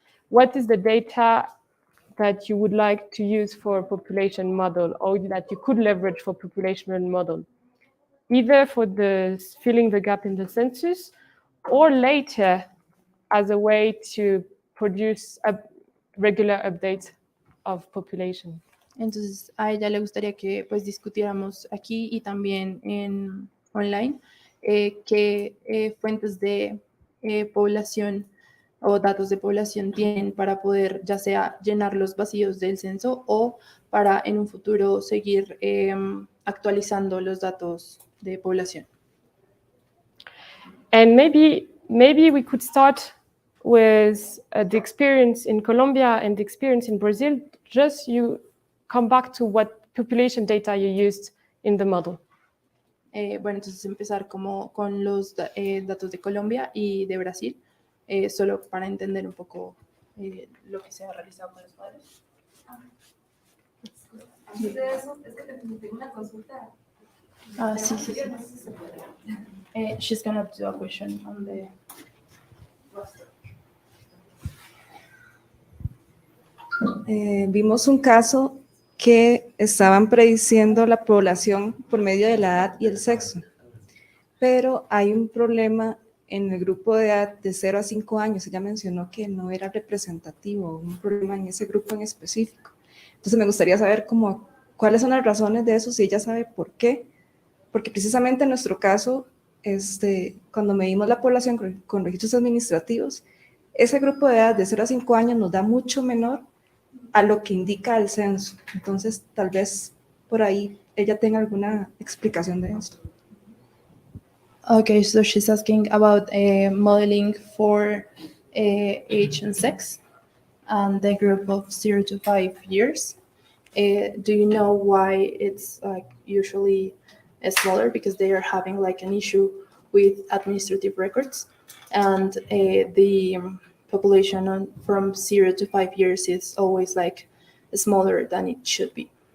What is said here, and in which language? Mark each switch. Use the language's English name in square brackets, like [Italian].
[English] What is the data that you would like to use for population model, or that you could leverage for population model, either for the filling the gap in the census or later as a way to produce regular updates of population? [Spanish] Entonces a ella le gustaría que pues discutiéramos aquí y también en online qué fuentes de población o datos de población tienen para poder ya sea llenar los vacíos del censo o para en un futuro seguir actualizando los datos de población. [English] And maybe we could start with the experience in Colombia and the experience in Brazil. Just you come back to what population data you used in the model. [Spanish] Bueno, entonces empezar como con los datos de Colombia y de Brasil, solo para entender un poco lo que se ha realizado con los padres. Antes de eso, es que tengo una consulta. Sí. [English] She's gonna do a question on the [Spanish] Vimos un caso que estaban prediciendo la población por medio de la edad y el sexo, pero hay un problema en el grupo de edad de 0 a 5 años. Ella mencionó que no era representativo, un problema en ese grupo en específico. Entonces me gustaría saber cuáles son las razones de eso, si ella sabe por qué, porque precisamente en nuestro caso, cuando medimos la población con registros administrativos, ese grupo de edad de 0 a 5 años nos da mucho menor a lo que indica el censo. Entonces, tal vez por ahí ella tenga alguna explicación de esto. [English] Okay, so she's asking about modeling for age and sex and the group of 0 to 5 years. Do you know why it's usually smaller? Because they are having like an issue with administrative records, and the population from 0 to 5 years is always like smaller than it should be.